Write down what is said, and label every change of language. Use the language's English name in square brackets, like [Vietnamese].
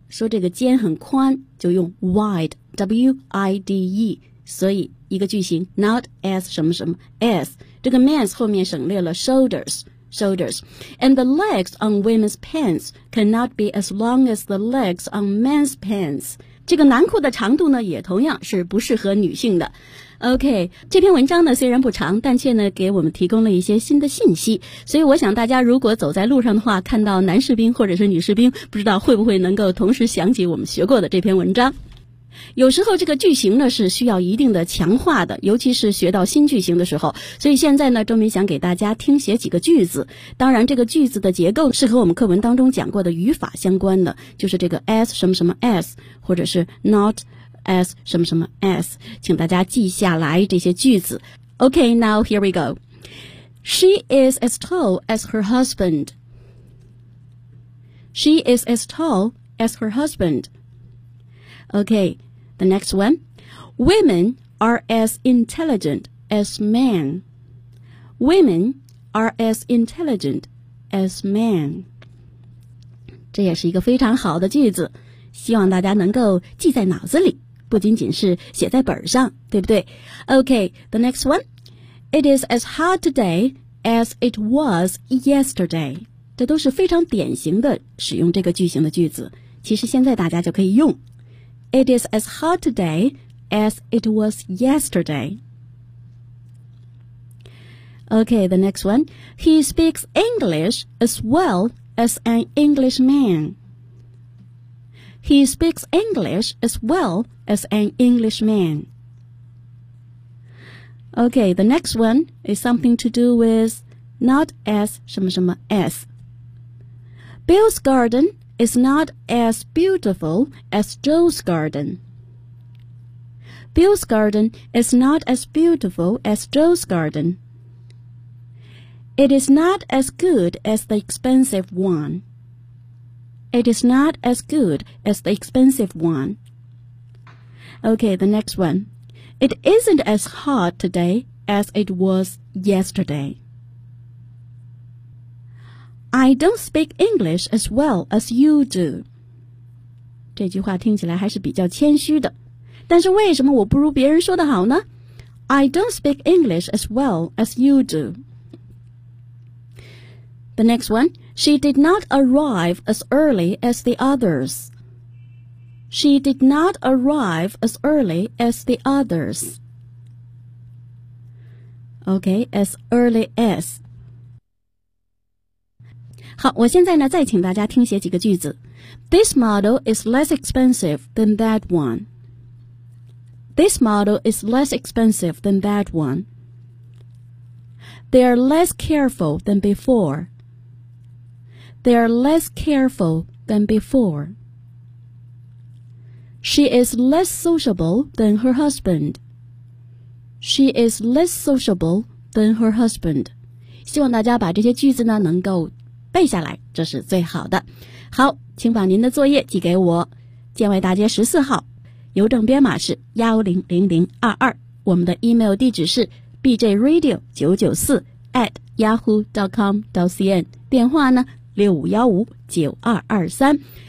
[Chinese] 说这个肩很宽，就用 wide, W-I-D-E. 所以一个句型 not as 什么什么 as. 这个 men's 后面省略了 shoulders. [English] Shoulders. And the legs on women's pants cannot be as long as the legs on men's pants. [Chinese] 这个男裤的长度呢也同样是不适合女性的。 OK, 这篇文章呢虽然不长，但却呢给我们提供了一些新的信息。所以我想大家如果走在路上的话，看到男士兵或者是女士兵，不知道会不会能够同时想起我们学过的这篇文章。有时候这个句型呢是需要一定的强化的，尤其是学到新句型的时候。所以现在呢周明想给大家听写几个句子，当然这个句子的结构是和我们课文当中讲过的语法相关的，就是这个 as 什么什么 as 或者是 not as 什么什么 as， 请大家记下来这些句子。 [English] OK, now here we go. She is as tall as her husband. She is as tall as her husbandOkay, the next one. Women are as intelligent as men. Women are as intelligent as men. [Chinese] 这也是一个非常好的句子，希望大家能够记在脑子里，不仅仅是写在本上，对不对？ [English] Okay, the next one. It is as hot today as it was yesterday. [Chinese] 这都是非常典型的使用这个句型的句子，其实现在大家就可以用。 [English] It is as hot today as it was yesterday. Okay, the next one. He speaks English as well as an Englishman. He speaks English as well as an Englishman. Okay, the next one is something to do with not as [Chinese] 什么什么 [English] as. Bill's garden. Is not as beautiful as Joe's garden. Bill's garden is not as beautiful as Joe's garden. It is not as good as the expensive one. It is not as good as the expensive one. Okay, the next one. It isn't as hot today as it was yesterday. I don't speak English as well as you do. [Chinese] 这句话听起来还是比较谦虚的。但是为什么我不如别人说的好呢？ [English] I don't speak English as well as you do. The next one. She did not arrive as early as the others. She did not arrive as early as the others. Okay, as early as. [Chinese] 好，我现在呢再请大家听写几个句子。 [English] This model is less expensive than that one. This model is less expensive than that one. They are less careful than before. They are less careful than before. She is less sociable than her husband. She is less sociable than her husband. [Chinese] 希望大家把这些句子呢能够背下来，这是最好的。好，请把您的作业寄给我，建外大街14号，邮政编码是100022，我们的 email 地址是 bjradio994@ yahoo.com.cn 电话呢6515-9223。